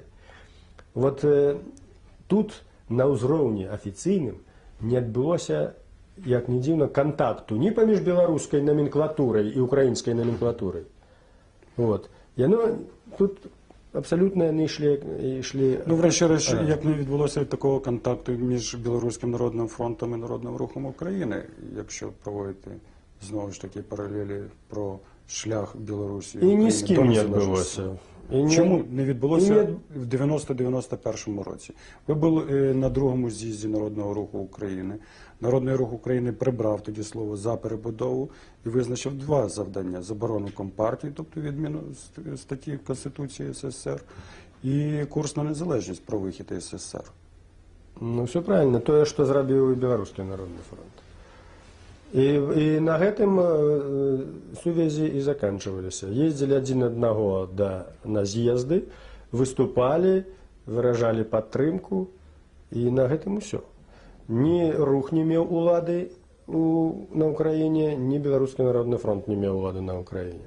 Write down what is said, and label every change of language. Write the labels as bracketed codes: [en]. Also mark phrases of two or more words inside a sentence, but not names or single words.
[be] Вот тут на ўзроўні афіцыйным не адбылося, як ні дзіўна, кантакту ні паміж беларускай номенклатурай і украінскай номенклатурай. Вот. Яно тут абсолютно яны ішлі... [uk] Ну, врешті-решт, як не відбулося такого контакту між Білоруським народним фронтом і Народним рухом України, якщо проводити, знову ж таки, паралелі про шлях Білорусі і І України ні з до ким не незалежності. відбулося. Чому не відбулося в 90-91 році? Ви були на другому з'їзді Народного руху України. Народний рух України прибрав тоді слово «за перебудову» і визначив два завдання: заборону Компартії, тобто відміну статті Конституції СССР, і курс на незалежність про вихід із СССР. Ну, все правильно. [be] Тое, што зрабіў і Беларускі народны фронт. І на гэтым сувязі і заканчиваліся. Ездзілі адзін аднаго на з'езды, выступалі, выражалі падтрымку, і на гэтым усё. Ні рух не меў улады на Украіне, ні Беларускі народны фронт не меў улады на Украіне.